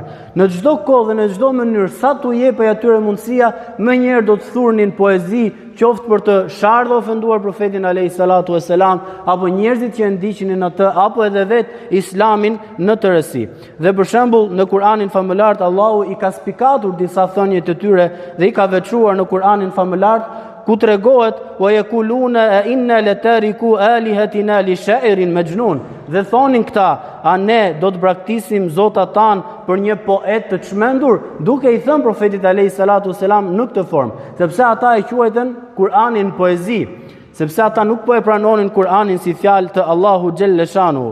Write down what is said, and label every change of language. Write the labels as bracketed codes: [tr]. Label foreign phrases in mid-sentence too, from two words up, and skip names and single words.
[sq] Në çdo kohë dhe në çdo mënyrë, sa t'u jepej atyre mundësia, më njëherë do të thurnin poezi, qoftë për të sharë dhe ofenduar profetin [ar] عليه الصلاة والسلام, [sq] apo njerëzit që ndiqnin atë, apo edhe vetë islamin në tërësi. Dhe për shembull, në Kur'anin famëlar Allahu i ka spikatur disa thënie të tyre dhe i ka veçuar në Kur'anin famëlar, ku tregohet [ar] ويقولون أئنا لتاركو آلهتنا لشاعر مجنون, [sq] dhe thonin këta, a ne do të braktisim zotat tan për një poet të çmendur, duke i thënë profetit [ar] عليه الصلاة والسلام [sq] në këtë formë, sepse ata e quajtën Kur'anin poezi, sepse ata nuk po e pranonin Kur'anin si fjalë të Allahu [ar] جل شأنه.